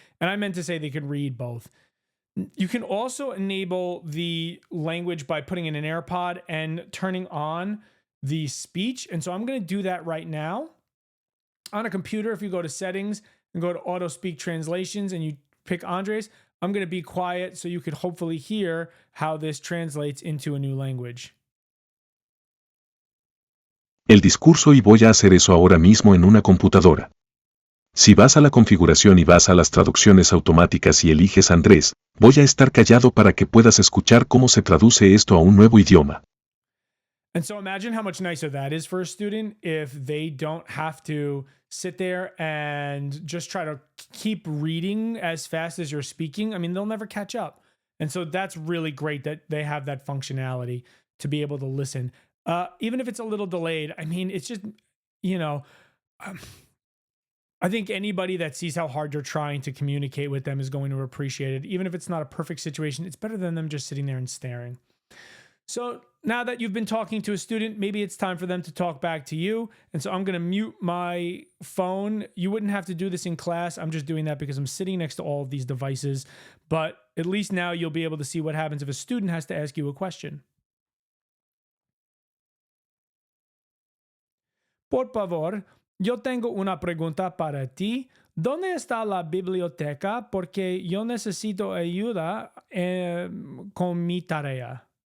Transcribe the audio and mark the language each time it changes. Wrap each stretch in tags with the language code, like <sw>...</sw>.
<en>And I meant to say they could read both. You can also enable the language by putting in an AirPod and turning on the speech. And so I'm going to do that right now. On a computer, if you go to settings and go to auto speak translations and you pick Andres, I'm going to be quiet so you could hopefully hear how this translates into a new language.</en> <es>El discurso y voy a hacer eso ahora mismo en una computadora. Si vas a la configuración y vas a las traducciones automáticas y eliges Andrés, voy a estar callado para que puedas escuchar cómo se traduce esto a un nuevo idioma.</es> <en>And so imagine how much nicer that is for a student if they don't have to sit there and just try to keep reading as fast as you're speaking. I mean, they'll never catch up. And so that's really great that they have that functionality to be able to listen. Even if it's a little delayed, I mean, it's just, I think anybody that sees how hard you're trying to communicate with them is going to appreciate it. Even if it's not a perfect situation, it's better than them just sitting there and staring. So now that you've been talking to a student, maybe it's time for them to talk back to you. And so I'm going to mute my phone. You wouldn't have to do this in class. I'm just doing that because I'm sitting next to all of these devices. But at least now you'll be able to see what happens if a student has to ask you a question.</en> <es>Por favor, yo tengo una pregunta para ti. ¿Dónde está la biblioteca? Porque yo necesito ayuda con mi tarea.</es>